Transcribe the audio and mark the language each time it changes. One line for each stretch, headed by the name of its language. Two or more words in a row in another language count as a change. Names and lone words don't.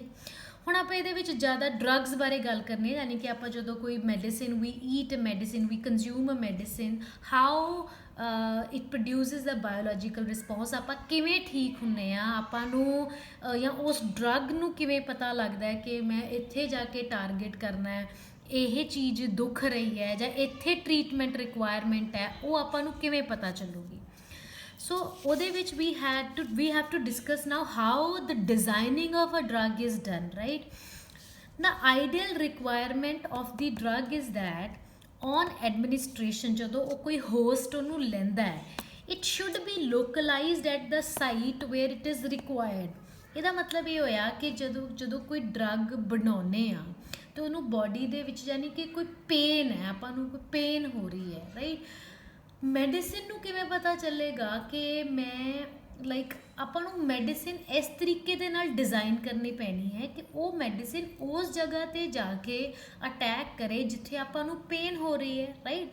Punjabi: ਹੁਣ ਆਪਾਂ ਇਹਦੇ ਵਿੱਚ ਜ਼ਿਆਦਾ ਡਰੱਗਸ ਬਾਰੇ ਗੱਲ ਕਰਨੀ ਯਾਨੀ ਕਿ ਆਪਾਂ ਜਦੋਂ ਕੋਈ
English: medicine we eat medicine we consume a medicine how it produces the biological response
Punjabi: ਆਪਾਂ ਕਿਵੇਂ ਠੀਕ ਹੁੰਦੇ ਹਾਂ ਆਪਾਂ ਨੂੰ ਜਾਂ ਉਸ ਡਰੱਗ ਨੂੰ ਕਿਵੇਂ ਪਤਾ ਲੱਗਦਾ ਹੈ ਕਿ ਮੈਂ ਇੱਥੇ ਜਾ ਕੇ ਟਾਰਗੇਟ ਕਰਨਾ ਹੈ ਇਹ ਚੀਜ਼ ਦੁੱਖ ਰਹੀ ਹੈ ਜਾਂ ਇੱਥੇ
English: treatment requirement
Punjabi: ਹੈ ਉਹ ਆਪਾਂ ਨੂੰ ਕਿਵੇਂ ਪਤਾ ਚੱਲੂਗੀ।
English: So
Punjabi: ਉਹਦੇ ਵਿੱਚ
English: we have to discuss now how the designing of a drug is done, right? The ideal requirement of the drug is that on administration
Punjabi: ਜਦੋਂ ਉਹ ਕੋਈ host ਉਹਨੂੰ ਲੈਂਦਾ ਹੈ
English: it should be localized at the site where it is required.
Punjabi: ਇਹਦਾ ਮਤਲਬ ਇਹ ਹੋਇਆ ਕਿ ਜਦੋਂ ਕੋਈ ਡਰੱਗ ਬਣਾਉਂਦੇ ਆ ਤਾਂ ਉਹਨੂੰ ਬੋਡੀ ਦੇ ਵਿੱਚ ਯਾਨੀ ਕਿ ਕੋਈ ਪੇਨ ਹੈ ਆਪਾਂ ਨੂੰ ਕੋਈ ਪੇਨ ਹੋ ਰਹੀ ਹੈ ਰਾਈਟ ਮੈਡੀਸਿਨ ਨੂੰ ਕਿਵੇਂ ਪਤਾ ਚੱਲੇਗਾ ਕਿ ਮੈਂ ਲਾਈਕ ਆਪਾਂ ਨੂੰ ਮੈਡੀਸਿਨ ਇਸ ਤਰੀਕੇ ਦੇ ਨਾਲ ਡਿਜ਼ਾਈਨ ਕਰਨੀ ਪੈਣੀ ਹੈ ਕਿ ਉਹ ਮੈਡੀਸਿਨ ਉਸ ਜਗ੍ਹਾ ਤੇ ਜਾ ਕੇ ਅਟੈਕ ਕਰੇ ਜਿੱਥੇ ਆਪਾਂ ਨੂੰ ਪੇਨ ਹੋ ਰਹੀ ਹੈ, ਰਾਈਟ।